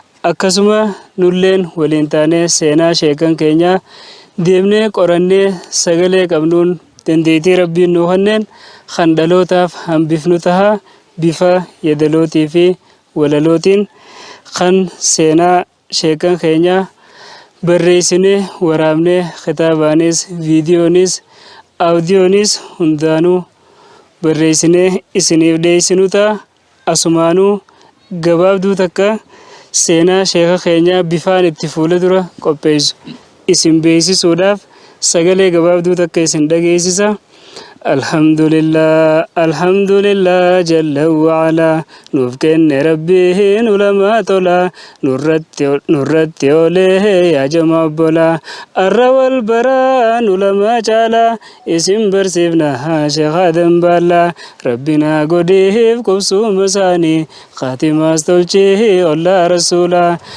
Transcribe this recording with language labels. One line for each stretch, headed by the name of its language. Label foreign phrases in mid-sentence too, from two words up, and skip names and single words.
Oromo: Akkasuma nulleen waliin taanee seenaa sheekan keenyaa deemnee qorannee sagalee qabnuun dandeettii Rabbiin nuu kenneen kan dhalootaaf hambifnu taha bifa yadalootii fi walalootiin kan seenaa sheekan keenyaa barreessinee waraabnee kitaabaanis, viidiyoonis, audiyoonis hundaanuu barreessinee isiniif dhiyeessinu ta'a. Asumaanuu gabaabduu takka seenaa sheeka keenyaa bifaan itti fuula dura qopheessu isin beeksisuudhaaf sagalee gabaabduu takka isin dhageessisa.
Arabic: الحمد لله، الحمد لله جل وعلا.
Oromo: Nuuf kenne Rabbiin ulamaa tola. Nurratti, nurratti oolee yaa jama obbola. Arra wal baraan ulamaa caala. Isin barsiifna haa Sheekh Adam Baalla. Rabbina godiif qubsuma isaanii. Khaatimaas tolchee ollaa Rasuula.